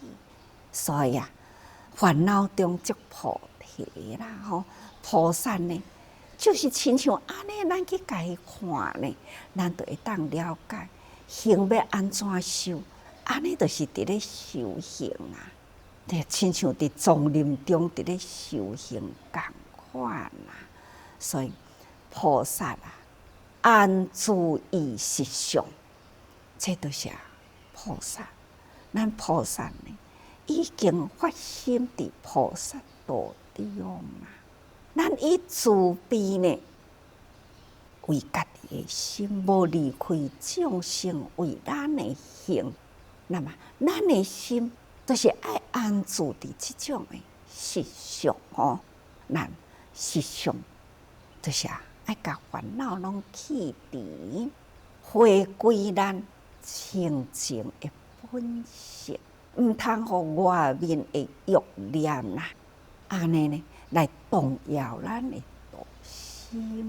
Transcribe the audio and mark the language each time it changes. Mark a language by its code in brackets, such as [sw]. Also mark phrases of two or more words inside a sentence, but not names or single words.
[nan] 所以烦恼中即菩提啦菩萨呢，就是亲像安尼，咱去甲伊看呢，咱就会当了解行要安怎修，安尼就是伫咧修行就亲像伫丛林中伫咧修行共款所以菩萨安住于实相，这都是菩萨。咱菩萨呢，已经发心伫菩萨道中咱以慈悲呢，为家己的心，无离开众生为咱的行。那么，咱的心就是爱安住伫即种的实相咱实相就是爱甲烦恼拢去除，回归咱清净的本性，毋通互外面的欲念啦，安尼呢来动摇咱的道心。